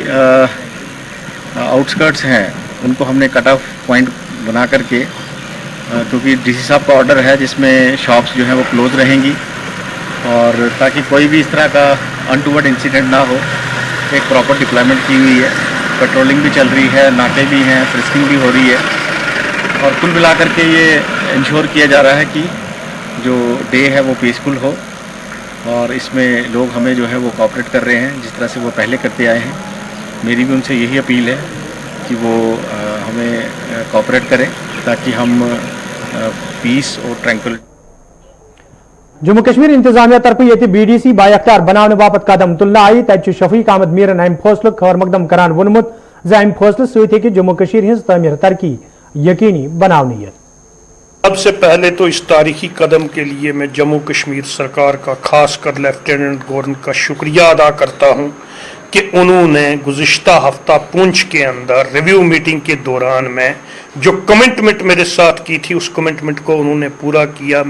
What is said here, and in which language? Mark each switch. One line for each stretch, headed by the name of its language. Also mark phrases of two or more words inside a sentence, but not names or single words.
Hindi: आउटस्कर्ट्स हैं उनको हमने
English: cut off point
Hindi: बना करके क्योंकि डीसी साहब का ऑर्डर है जिसमें शॉप्स जो हैं वो क्लोज रहेंगी और ताकि कोई भी इस तरह का
English: untoward incident
Hindi: ना हो एक
English: proper deployment
Hindi: की हुई है, पेट्रोलिंग भी चल रही है, नाके भी हैं, फ्रिस्किंग भी हो रही है और कुल मिलाकर के ये इंश्योर किया जा रहा है कि जो डे है वो पीसफुल हो और इसमें लोग हमें जो है वो कोऑपरेट कर रहे हैं जिस तरह से वो पहले करते आए हैं। मेरी भी उनसे यही अपील है कि वो हमें कोऑपरेट करें ताकि हम पीस और ट्रैंक्विल
Kashmiri: जम्मू कश्मीर इंतजामिया तरफ ये BDC बाख्तियार बनाने बापत कदम तुलना आई तब शफीक अहमद मीरन अम फैसले खैर मकदम करान वोनमुत अम फैसले सत्य जम्मू कश्मीर हिंस तमीर तरक्की यकीनी बनावनी।
Hindi: सबसे पहले तो इस तारीखी कदम के लिए मैं जम्मू कश्मीर सरकार का खासकर
English: Lieutenant Governor
Hindi: का शुक्रिया अदा करता हूं कि उन्होंने गुज़िश्ता हफ्ता पुंछ के अंदर
English: review meeting
Hindi: के दौरान में जो कमिटमेंट मेरे साथ की थी उस कमिटमेंट को उन्होंने पूरा किया।